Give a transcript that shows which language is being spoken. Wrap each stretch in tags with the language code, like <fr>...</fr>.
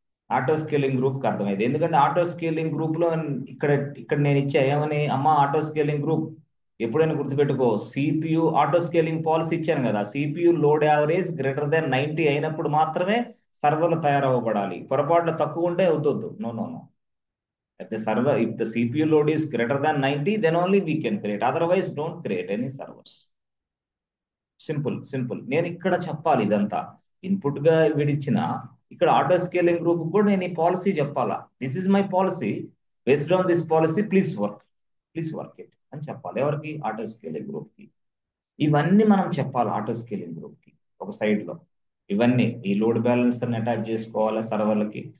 <te>Auto scaling group కి అర్థమైంది. ఎందుకంటే ఆటో స్కేలింగ్ గ్రూప్ లో ఇక్కడ నేను ఇచ్చా ఏమని, అమ్మా ఆటో స్కేలింగ్ గ్రూప్ ఎప్పుడైనా గుర్తుపెట్టుకో, సిపియు ఆటో స్కేలింగ్ పాలసీ ఇచ్చాను కదా, CPU load average greater than 90 అయినప్పుడు మాత్రమే సర్వర్లు తయారవ్వబడాలి. పొరపాటున తక్కువ ఉంటే వద్దు. No.</te> <en>If the CPU load is greater than 90, then only we can create. Otherwise, don't create any servers. Simple.</en> <te>నేను ఇక్కడ చెప్పాలి ఇదంతా ఇన్పుట్ గా విడిచిన ఇక్కడ ఆటో స్కేలింగ్ గ్రూప్ కూడా నేను ఈ పాలసీ చెప్పాలా.</te> <en>this is my policy, based on this policy please work it</en> <te>అని చెప్పాలి. ఎవరికి? ఆటో స్కేలింగ్ గ్రూప్ కి. ఇవన్నీ మనం చెప్పాలి ఆటో స్కేలింగ్ గ్రూప్ కి. ఒక సైడ్ లో ఇవన్నీ ఈ లోడ్ బ్యాలెన్సర్ అటాచ్ చేసుకోవాలి సర్వర్లకి,</te>